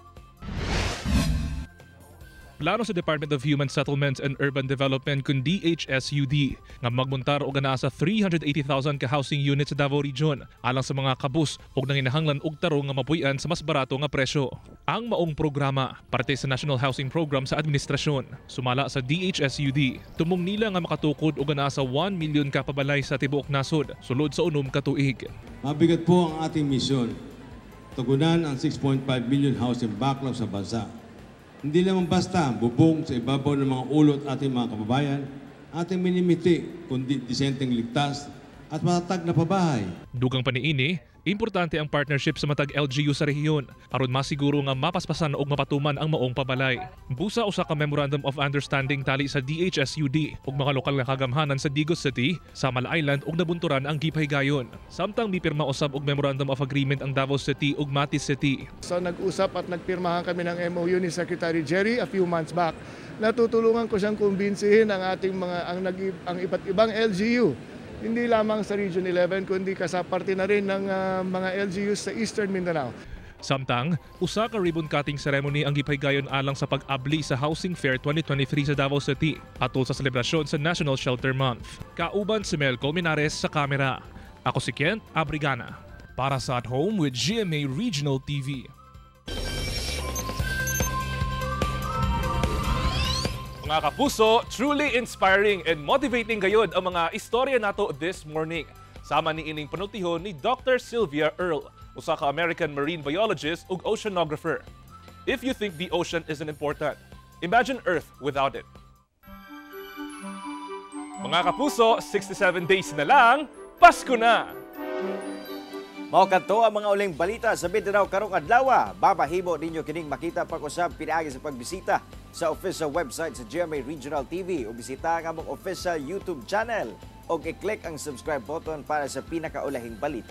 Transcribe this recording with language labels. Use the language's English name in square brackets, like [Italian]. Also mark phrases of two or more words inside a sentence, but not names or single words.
[Cebuano] Plano sa Department of Human Settlements and Urban Development kung DHSUD nga magmontar og anaa sa 380,000 ka housing units sa Davao Region alang sa mga kabus og nanginahanglan og tarong nga mapuy-an sa mas barato nga presyo. Ang maong programa parte sa National Housing Program sa administrasyon sumala sa DHSUD tumong nila nga makatukod og anaa sa 1 million ka pabalay sa tibuok nasod sulod sa unom ka tuig. [Filipino] Mabigat po ang ating misyon. Tugunan ang 6.5 million housing backlog sa bansa. Hindi lamang basta bubong sa ibabaw ng mga ulot ating mga kababayan, ating minimiti kundi disenteng ligtas at matatag na pabahay. [Cebuano] Dugang paniini, importante ang partnership sa matag LGU sa rehiyon aron masiguro nga mapaspasan og mapatuman ang maong pabalay. Busa usa ka Memorandum of Understanding tali sa DHSUD ug mga lokal nga kagamhanan sa Digos City, Samal Island ug nabunturan ang gipaygayon. Samtang mipirma usab og Memorandum of Agreement ang Davao City ug Matis City. [Filipino] So nag-usap at nagpirmahan kami ng MOU ni Secretary Jerry [English] a few months back. [Filipino] Natutulungan ko siyang kumbinsihin ang ating ang iba't ibang LGU. Hindi lamang sa Region 11 kundi kasaparte na rin ng mga LGUs sa Eastern Mindanao. [Cebuano] Samtang, usa ka [English] ribbon cutting ceremony [Cebuano] ang gipaygayon alang sa pag-abli sa Housing Fair 2023 sa Davao City atol sa selebrasyon sa National Shelter Month. Kauban si Mel Colmenares sa kamera. Ako si Kent Abrigana para sa At Home with GMA Regional TV. Mga kapuso, [English] truly inspiring and motivating [Cebuano] gayud ang mga istorya nato [English] this morning. [Cebuano] Sama ni ining panultihon ni Dr. Sylvia Earle, usa ka [English] American marine biologist [Cebuano] ug oceanographer. [English] If you think the ocean isn't important, imagine Earth without it. [Cebuano] Mga kapuso, 67 days na lang, Pasko na! Mao kadto ang mga uling balita sa Mindanao karong adlaw. Babahimo ninyo kining makita pag-usab pinaagi sa pagbisita sa [English] official website [Cebuano] sa GMA Regional TV o bisita ang among [English] official YouTube channel [Cebuano] o i-click ang [English] subscribe button [Cebuano] para sa pinakaulahing balita.